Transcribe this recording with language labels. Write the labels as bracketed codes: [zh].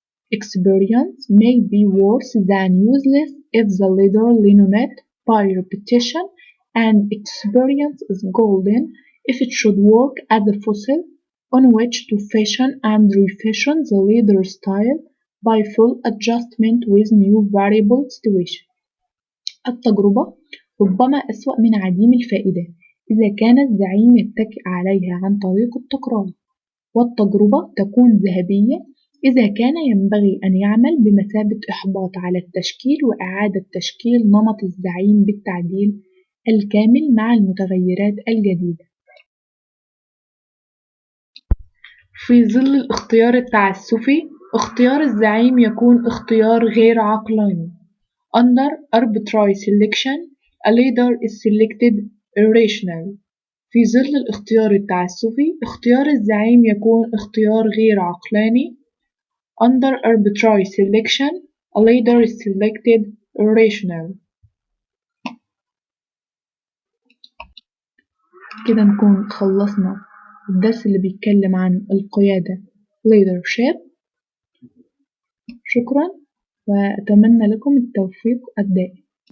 [en] Experience may be worse than useless if the leader learns it by repetition, and experience is golden if it should work as a fossil on which to fashion and refashion the leader style by full adjustment with new variable situation. [ar] التجربة ربما أسوأ من عديم الفائدة إذا كان الزعيم يتكئ عليها عن طريق التكرار. والتجربة تكون ذهبية إذا كان ينبغي أن يعمل بمثابة إحباط على التشكيل وإعادة تشكيل نمط الزعيم بالتعديل الكامل مع المتغيرات الجديدة. في ظل الاختيار التعسفي، اختيار الزعيم يكون اختيار غير عقلاني. [en] Under arbitrary selection, a leader is selected irrationally. [ar] في ظل الاختيار التعسفي، اختيار الزعيم يكون اختيار غير عقلاني. [en] Under arbitrary selection, a leader is selected irrationally. [ar] كده نكون خلصنا الدرس اللي بيتكلم عن القيادة leadership. شكرا وأتمنى لكم التوفيق الدائم.